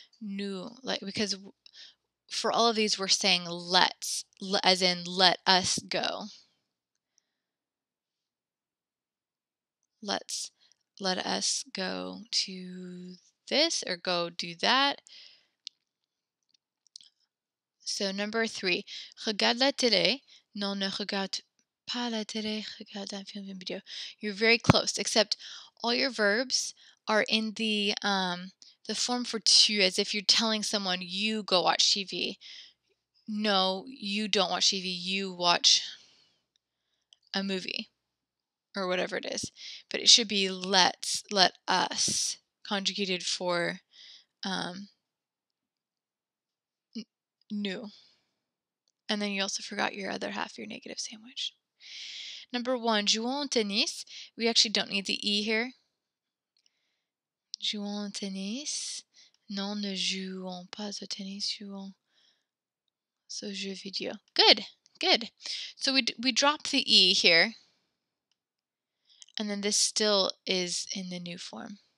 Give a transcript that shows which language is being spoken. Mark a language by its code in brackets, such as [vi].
[en] Nu, like, because for all of these we're saying let's, as in let us go. Let us go to this or go do that. So number 3, [fr] regarde la télé. Non, ne regarde pas la télé, regarde un film, une vidéo. [en] You're very close, except all your verbs are in the form for tu, as if you're telling someone you go watch TV. No, you don't watch TV, you watch a movie or whatever it is. But it should be let us, conjugated for nu. And then you also forgot your other half, your negative sandwich. Number 1, [fr] jouons au tennis. [en] We actually don't need the E here. [fr] Jouons au tennis. Non, ne jouons pas au tennis, jouons au jeu vidéo. [en] Good, good. So we drop the E here. And then this still is in the new form.